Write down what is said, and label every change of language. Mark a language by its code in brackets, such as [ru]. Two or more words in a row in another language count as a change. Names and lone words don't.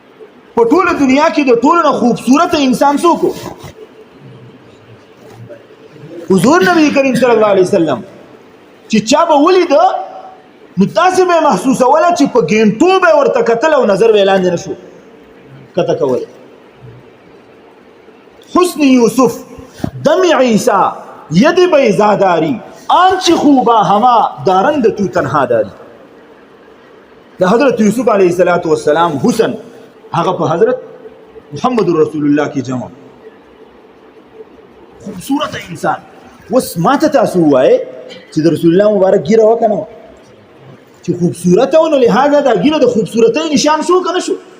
[ps] حالانکې په ټوله دنیا کې د ټولو نه خوبصورت انسان څوک و؟ حضور نبی کریم [ar] صلی الله علیه وسلم [ps] چې چا به ولیده نو داسې به یې محسوسوله چې په ګینټو به یې ورته کتل او نظر به یې لاندې نه شو کته کولی. [fa] حسن یوسف دم عیسی ید بیضاداری آنچ خوبا ہما دارند تو تنها داری. [ps] د حضرت یوسف [ar] علیه السلام [ps] حسن هغه په حضرت محمد [ar] رسول الله [ps] کې جمع خوبصورت انسان. اوس ماته تاسو ووایئ چې د [ar] رسول الله [ps] مبارک ګیره وه که نه وه؟ چې خوبصورته و نو لهذا دا ګیره د خوبصورتۍ نشان شو که نه شو؟